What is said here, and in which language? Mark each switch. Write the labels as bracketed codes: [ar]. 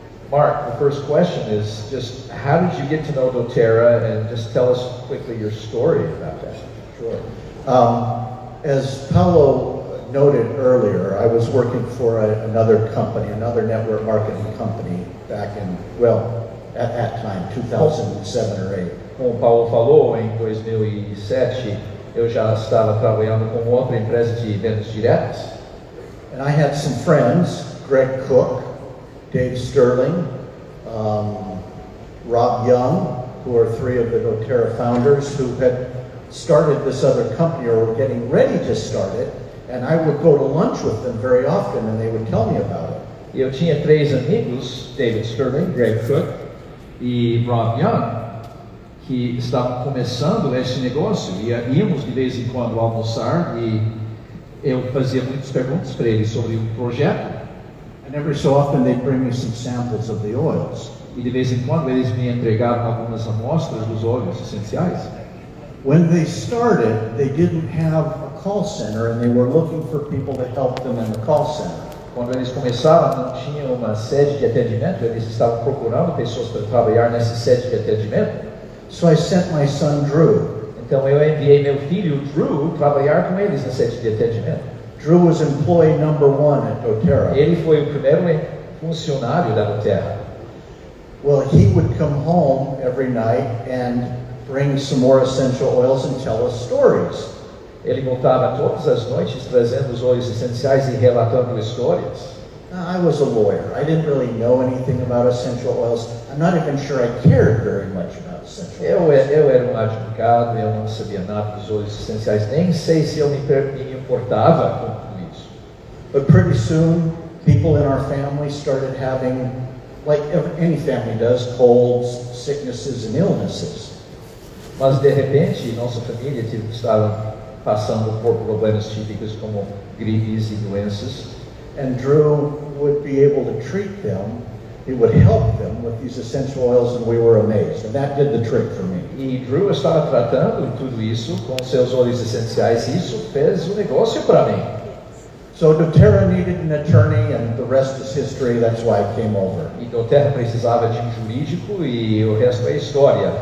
[en] Mark, the first question is just how did you get to know doTERRA, and just tell us quickly your story about that. Sure. As Paulo noted earlier, I was working for another company, another network marketing company back in, at that time, 2007 or 8. [pt] Como o Paulo falou, em 2007 eu já estava trabalhando com outra empresa de vendas diretas. [en] And I had some friends, Greg Cook, Dave Sterling, Rob Young, who are 3 of the doTERRA founders, who had started this other company or were getting ready to start it. And I would go to lunch with them very often, and they would tell me about it. [pt] Eu tinha 3 amigos, David Sterling, Greg Cook e Rob Young, que estavam começando esse negócio, e íamos de vez em quando almoçar e eu fazia muitas perguntas para eles sobre o projeto. [en] And every so often they'd bring me some samples of the oils. [pt] E de vez em quando eles me entregavam algumas amostras dos óleos essenciais. [en] When they started, they didn't have a call center, and they were looking for people to help them in the call center. [pt] Quando eles começaram, não tinham uma sede de atendimento, eles estavam procurando pessoas para trabalhar nessa sede de atendimento. [en] So I sent my son Drew. [pt] Então eu enviei meu filho Drew trabalhar com eles na sede de atendimento. [en] Drew was employee number 1 at doTERRA. [pt] Ele foi o primeiro funcionário da doTERRA. [en] Well, he would come home every night and bring some more essential oils and tell us stories. [pt] Ele voltava todas as noites trazendo os óleos essenciais e relatando histórias. [en] Now, I was a lawyer. I didn't really know anything about essential oils. I'm not even sure I cared very much about essential oils. [pt] Eu era um advogado, eu não sabia nada dos óleos essenciais, nem sei se eu me importava com tudo isso. [en] But pretty soon, people in our family started having, like any family does, colds, sicknesses, and illnesses. [pt] Mas de repente, nossa família estava passando por problemas típicos como gripes e doenças. [en] And Drew would be able to treat them he would help them with these essential oils, and we were amazed. And that did the trick for me. [pt] E Drew estava tratando tudo isso com seus óleos essenciais, e isso fez o negócio para mim. [en] So doTERRA needed an attorney, and the rest is history. That's why I came over. [pt] E doterra precisava de um jurídico e o resto é história.